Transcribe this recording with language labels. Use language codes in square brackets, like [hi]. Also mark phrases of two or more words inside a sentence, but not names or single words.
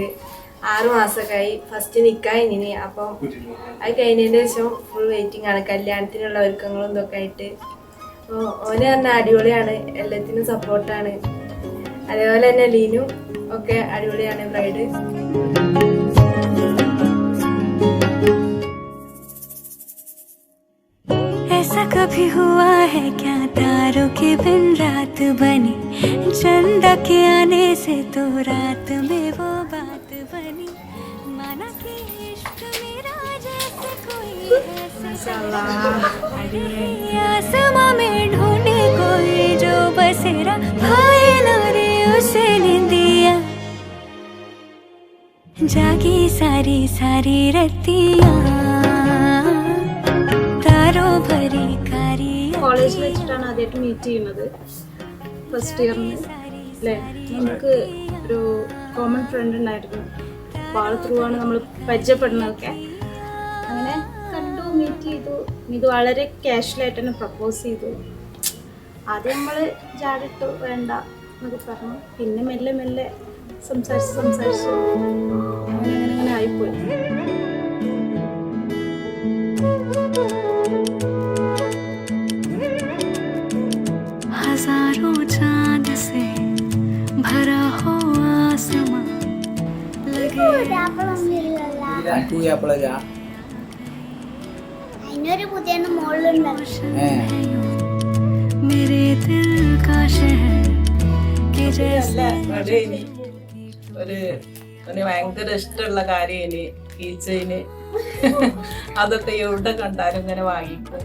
[ml] 6 മാസമൊക്കെയായി. ഫസ്റ്റ് നിക്കായി ഇനി. അപ്പം അത് കഴിഞ്ഞതിന് ശേഷം [en] full waiting [ml] ആണ് കല്യാണത്തിനുള്ള ഒരുക്കങ്ങളും ഇതൊക്കെ ആയിട്ട്. അപ്പോൾ ഓന് പറഞ്ഞാൽ അടിപൊളിയാണ്, എല്ലാത്തിനും സപ്പോർട്ടാണ്. അതേപോലെ തന്നെ ലീനും ഒക്കെ അടിപൊളിയാണ് ബ്രൈഡ്. [hi] ऐसा कभी हुआ है क्या तारों के बिन रात बनी, चंदा के आने से तो रात में वो बात बनी, माना कि इश्क मेरा जैसे कोई है आसमां में ढूंढे कोई जो बसेरा भाई ना रे उसे निंदिया जागी सारी सारी रतियां [ml] കോളേജിൽ വെച്ചിട്ടാണ് ആദ്യമായിട്ട് മീറ്റ് ചെയ്യുന്നത്, [en] first year [ml] അല്ലേ. നമുക്ക് ഒരു [en] common friend [ml] ഉണ്ടായിരുന്നു, അപ്പോൾ ആൾ ത്രൂ ആണ് നമ്മൾ പരിചയപ്പെടുന്നതൊക്കെ. അങ്ങനെ കണ്ടു, മീറ്റ് ചെയ്തു. ഇത് വളരെ കാഷ്വലായിട്ട് തന്നെ പ്രപ്പോസ് ചെയ്തു. ആദ്യം നമ്മൾ ജാടിട്ടു വേണ്ട എന്നൊക്കെ പറഞ്ഞു. പിന്നെ മെല്ലെ മെല്ലെ സംസാരിച്ച് അങ്ങനെ ആയിപ്പോയി. [hi] हजारों चांद से भरा हो आसमां लगे मेरे दिल का शहर के जैसे [ml] ഭയങ്കര ഇഷ്ടമുള്ള കാര്യം ഈ ചെയിന്. അതൊക്കെ എവിടെ കണ്ടാലും ഇങ്ങനെ വാങ്ങിക്കും.